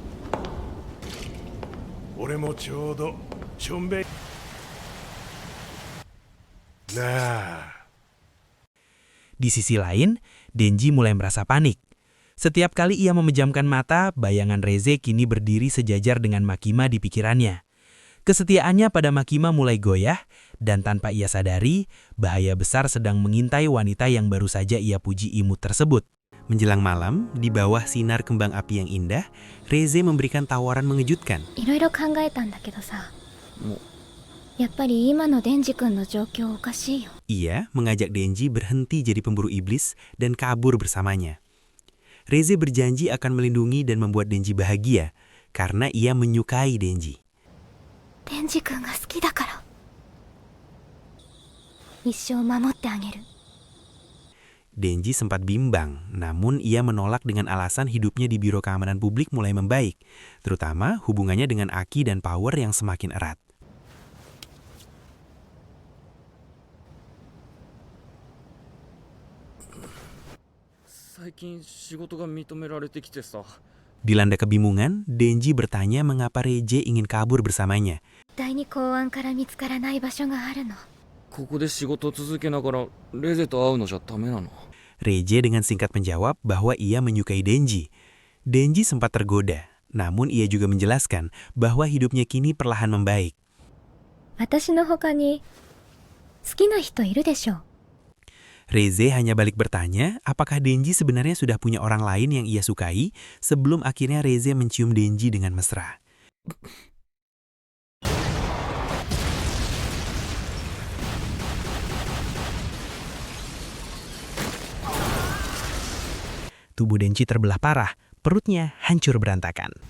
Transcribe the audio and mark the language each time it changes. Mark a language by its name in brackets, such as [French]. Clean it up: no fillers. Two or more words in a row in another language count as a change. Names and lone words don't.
[Japanese] 俺もちょうどちょんべんなあ。 [Indonesian] Di sisi lain, Denji mulai merasa panik. Setiap kali ia memejamkan mata, bayangan Reze kini berdiri sejajar dengan Makima di pikirannya. Kesetiaannya pada Makima mulai goyah, dan tanpa ia sadari, bahaya besar sedang mengintai wanita yang baru saja ia puji imut tersebut. Menjelang malam, di bawah sinar kembang api yang indah, Reze memberikan tawaran mengejutkan. [Japanese] いろいろ考えたんだけどさ。もうやっぱり今のデンジ君の状況おかしいよ。 [Indonesian] Ia mengajak Denji berhenti jadi pemburu iblis dan kabur bersamanya. Reze berjanji akan melindungi dan membuat Denji bahagia, karena ia menyukai Denji. [Japanese] デンジ君が好きだから。一生守ってあげる。 [Indonesian] Denji sempat bimbang, namun ia menolak dengan alasan hidupnya di Biro Keamanan Publik mulai membaik, terutama hubungannya dengan Aki dan Power yang semakin erat. Dilanda kebingungan, Denji bertanya mengapa Reze ingin kabur bersamanya. [Japanese] 第二公安から見つからない場所があるの。ここで仕事続けながらレゼと会うのじゃダメなの？ [Indonesian] Reze dengan singkat menjawab bahwa ia menyukai Denji. Denji sempat tergoda, namun ia juga menjelaskan bahwa hidupnya kini perlahan membaik. [Japanese] 私の他に好きな人いるでしょ。 [Indonesian] Reze hanya balik bertanya apakah Denji sebenarnya sudah punya orang lain yang ia sukai sebelum akhirnya Reze mencium Denji dengan mesra. Tubuh Denji terbelah parah, perutnya hancur berantakan.